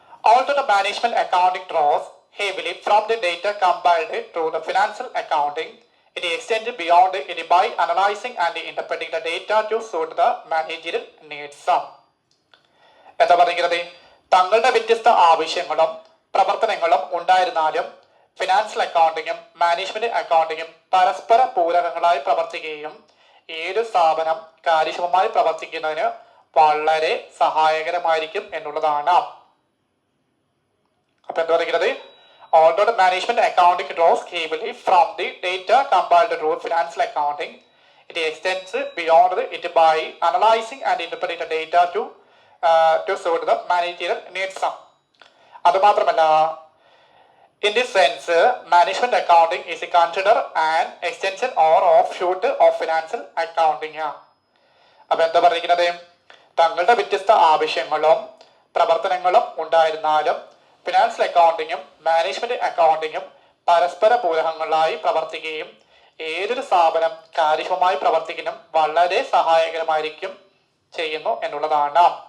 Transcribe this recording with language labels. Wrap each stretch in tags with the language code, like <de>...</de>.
<en>Although the management accounting draws heavily from the data compiled through the financial accounting, it extends beyond it by analyzing and interpreting the data to suit the managerial needs.</en> <ml>എന്താ പറയുന്നത്? തങ്ങളുടെ വ്യത്യസ്ത ആവശ്യങ്ങളും പ്രവർത്തനങ്ങളും ഉണ്ടായിരുന്നാലും financial അക്കൗണ്ടിങ്ങും management അക്കൗണ്ടിങ്ങും പരസ്പര പൂരകങ്ങളായി പ്രവർത്തിക്കുകയും ഏത് സ്ഥാപനം കാര്യക്ഷമമായി പ്രവർത്തിക്കുന്നതിന് വളരെ സഹായകരമായിരിക്കും എന്നുള്ളതാണ്. അപ്പൊ എന്താ പറയുന്നത്?</ml> <en>Although the management accounting draws heavily from the data compiled through financial accounting, it extends beyond it by analyzing and interpreting the data to suit the managerial needs.</en> <ml>അതുമാത്രമല്ല,</ml> <en>in this sense, management accounting is considered an extension or offshoot of financial accounting.</en> <ml>അപ്പൊ എന്താ പറയുന്നത്? തങ്ങളുടെ വ്യത്യസ്ത ആവശ്യങ്ങളും പ്രവർത്തനങ്ങളും ഉണ്ടായിരുന്നാലും financial അക്കൗണ്ടിങ്ങും management അക്കൗണ്ടിങ്ങും പരസ്പര പൂരകങ്ങളായി പ്രവർത്തിക്കുകയും ഏതൊരു സ്ഥാപനം കാര്യക്ഷമമായി പ്രവർത്തിക്കാനും വളരെ സഹായകരമായിരിക്കും ചെയ്യുന്നു എന്നുള്ളതാണ്.</ml>